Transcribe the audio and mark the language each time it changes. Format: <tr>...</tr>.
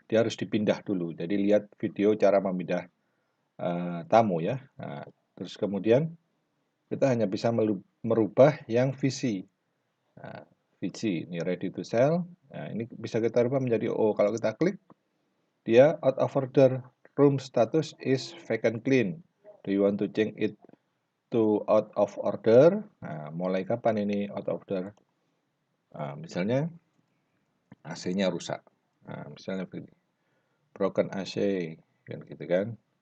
<id>Dia harus dipindah dulu. Jadi lihat video cara memindah tamu ya. Nah, terus kemudian kita hanya bisa merubah yang VC. Nah, VC ini</id> <en>ready to sell.</en> <id>Nah, ini bisa kita rubah menjadi OO. Kalau kita klik, dia out of order.</id> <en>Room status is vacant clean. Do you want to change it to out of order?</en> <id>Nah, mulai kapan ini out of order? Nah, misalnya AC-nya rusak. Nah, misalnya begini,</id> <en>broken AC,</en> <id>kan gitu kan.</id>